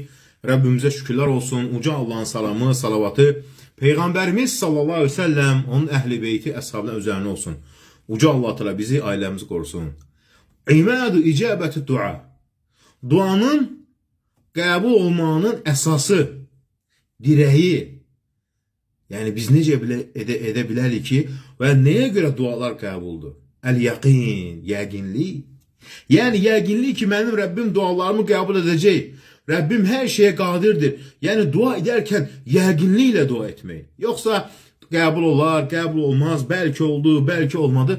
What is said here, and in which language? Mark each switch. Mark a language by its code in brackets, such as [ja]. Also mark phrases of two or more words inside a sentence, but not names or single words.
[tr] Rabbimize şükürler olsun. Uca Allah'ın salamı, salavatı Peygamberimiz [ar] صلى الله عليه وسلم, [tr] onun ehli beyti, eshabına üzerine olsun. Uca Allah Teala bizi, ailemizi korusun. [ar] İmadu icabeti dua. [az] Duanın qəbul olmanın esası, direği. Yani biz necə edə bilərik ki, və nəyə görə dualar qəbuldur? El-yaqin, yəqinlik. Yani yəqinlik ki, mənim Rəbbim dualarımı qəbul edəcək. Rəbbim hər şeyə qadirdir. Yəni dua edərkən yəqinliklə dua etmək. Yoxsa qəbul olar, qəbul olmaz, bəlkə oldu, bəlkə olmadı.